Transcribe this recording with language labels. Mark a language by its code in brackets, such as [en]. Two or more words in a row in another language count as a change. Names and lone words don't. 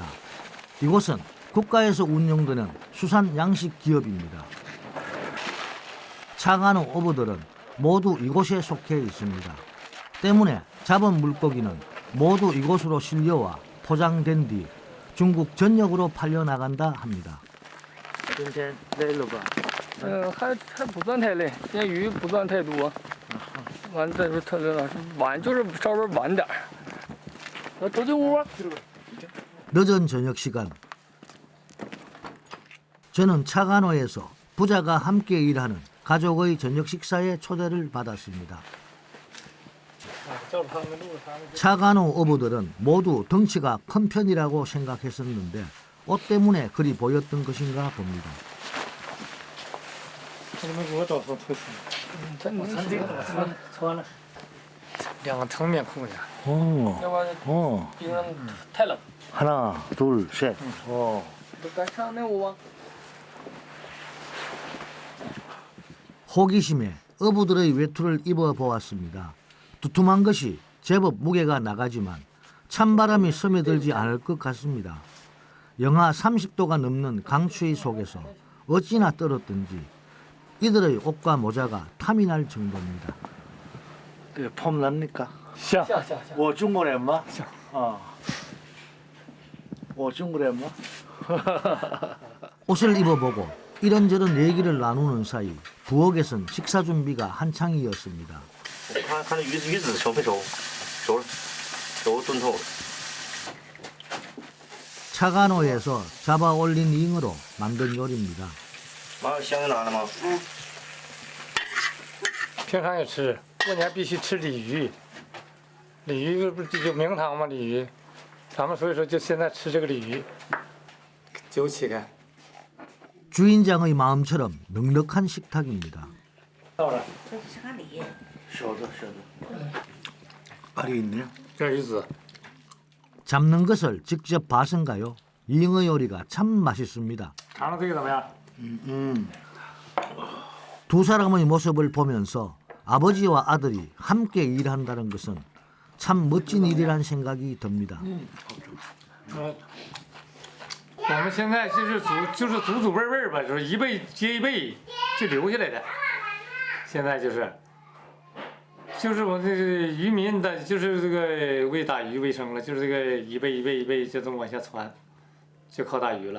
[ko] 이곳은 국가에서 운영되는 수산 양식 기업입니다. 차간호 어부들은 모두 이곳에 속해 있습니다. 때문에 잡은 물고기는 모두 이곳으로 실려와 포장된 뒤 중국 전역으로 팔려나간다 합니다. [zh] 今天累了吧？还不算太累，今天鱼不算太多，完再说特别老晚就是稍微晚点儿。走进屋。 [ko] 늦은 저녁 시간, 저는 차간호에서 부자가 함께 일하는 가족의 저녁 식사에 초대를 받았습니다. 차간호 어부들은 모두 덩치가 큰 편이라고 생각했었는데 옷 때문에 그리 보였던 것인가 봅니다. [zh] 你们给我找套特色。穿这个穿了两个层面裤子。要不然 어, 冰上太冷。 [ko] 하나, 둘, 셋. 어. [zh] 都该上那屋啊。 [ko] 호기심에 어부들의 외투를 입어보았습니다. 두툼한 것이 제법 무게가 나가지만 찬바람이 스며들지 않을 것 같습니다. 영하 30도가 넘는 강추위 속에서 어찌나 떨었던지 이들의 옷과 모자가 탐이 날 정도입니다. 폼 납니까? [zh] 像我中国人吗？我中国人吗？ [ko] 옷을 입어보고 이런저런 얘기를 나누는 사이 부엌에선 식사 준비가 한창이었습니다. [zh] 看鱼子熟没熟？熟了，熟炖透了。 [ko] 차간호에서 잡아 올린 잉어로 만든 요리입니다. [zh] 妈，香拿了吗？平常也吃，过年必须吃鲤鱼。鲤鱼不是有名堂吗？鲤鱼，咱们所以说就现在吃这个鲤鱼，酒起开。 [ko] 주인장의 마음처럼 넉넉한 식탁입니다. [zh] 到了，这是个梨，小的小的。 [ko] 알이 있네요. [zh] 这鱼子， [ko] 잡는 것을 직접 봐선가요? 잉어 요리가 참 맛있습니다. [zh] 尝尝这个怎么样？ [ko] 두 사람의 모습을 보면서 아버지와 아들이 함께 일한다는 것은 참 멋진 일이란 생각이 듭니다. [zh] 我们现在就是祖祖辈辈吧，就是一辈接一辈就留下来的。现在就是我这个渔民的，就是这个为打鱼为生了，就是这个一辈一辈一辈就这么往下传，就靠打鱼了。